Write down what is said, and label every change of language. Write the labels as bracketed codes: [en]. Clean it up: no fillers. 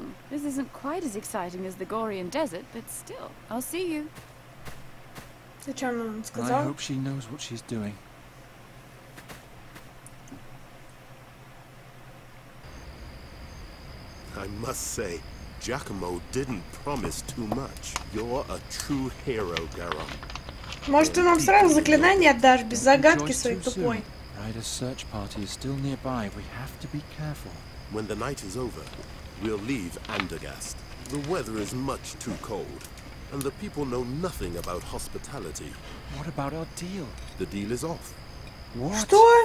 [en] This isn't quite as exciting as the Gorian desert, but still, I'll see you. [ru] Ты что нам [en] I [ru] сказал? [en] hope she knows what she's doing. I must say, Giacomo didn't promise too much. You're a true hero, Garon. [ru] Может, ты нам сразу заклинание отдашь без загадки своей тупой? [en] Ryder's search party is still nearby. We have to be careful. When the night is over, we'll leave Andergast. The weather is much too cold, and the people know nothing about hospitality. What about our deal? The deal is off. What? [ru] Что?